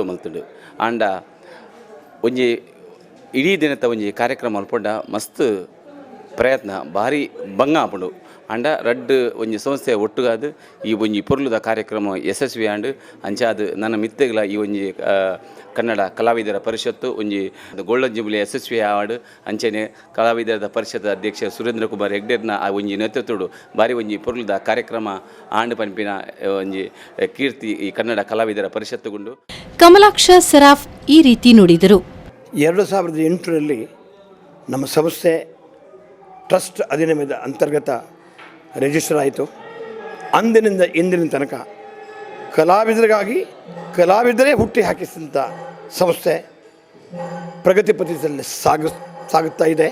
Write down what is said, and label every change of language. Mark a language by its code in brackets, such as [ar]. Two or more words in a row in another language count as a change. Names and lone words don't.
[tcy] ಮಲ್ತುಂಡು ಆಂಡ ಒಂಜಿ ಇಡೀ ದಿನದ ಒಂಜಿ ಕಾರ್ಯಕ್ರಮ ಮಲ್ಪೊಂಡ ಮಸ್ತ್ ಪ್ರಯತ್ನ ಭಾರಿ ಬಂಗ ಆಪುಂಡು ಆಂಡ ರಡ್ಡ್ ಒಂಜಿ ಸಂಸ್ಥೆ ಒಟ್ಟುಗಾದು ಈ ಒಂಜಿ ಪೊರ್ಲುದ ಕಾರ್ಯಕ್ರಮ ಯಶಸ್ವಿ ಆಂಡ್ ಅಂಚಾದು ನನ್ನ ಮಿತ್ತೆಗಳ ಈ ಒಂಜಿ ಕನ್ನಡ ಕಲಾವಿದರ ಪರಿಷತ್ತು ಒಂಜಿ [en] golden jubilee [tcy] ಯಶಸ್ವಿ ಅವಾರ್ಡ್ ಅಂಚನೆ ಕಲಾವಿದರ ಪರಿಷತ್ ಅಧ್ಯಕ್ಷ ಸುರೇಂದ್ರ ಕುಮಾರ್ ಹೆಗ್ಡೆರ್ನ ಆ ಒಂಜಿ ನೇತೃತ್ವಡು ಬಾರಿ ಒಂಜಿ ಪೊರ್ಲುದ ಕಾರ್ಯಕ್ರಮ ಆಂಡ್ ಪಂಪಿನ ಒಂಜಿ ಕೀರ್ತಿ ಈ ಕನ್ನಡ ಕಲಾವಿದರ ಪರಿಷತ್ತುಗುಂಡು. [kn] ಕಮಲಾಕ್ಷ ಸರಾಫ್ ಈ ರೀತಿ ನುಡಿದರು. 2008ರಲ್ಲಿ ನಮ್ಮ ಸಂಸ್ಥೆ ಟ್ರಸ್ಟ್ ಅಧಿನಿಯಮದ ಅಂತರ್ಗತ ರಿಜಿಸ್ಟರ್ ಆಯಿತು. ಅಂದಿನಿಂದ ಇಂದಿನ ತನಕ ಕಲಾವಿದರಿಗಾಗಿ ಕಲಾವಿದರೇ ಹುಟ್ಟಿ ಹಾಕಿಸಿದಂಥ ಸಂಸ್ಥೆ ಪ್ರಗತಿ ಪಥದಲ್ಲಿ ಸಾಗುತ್ತಾ ಇದೆ.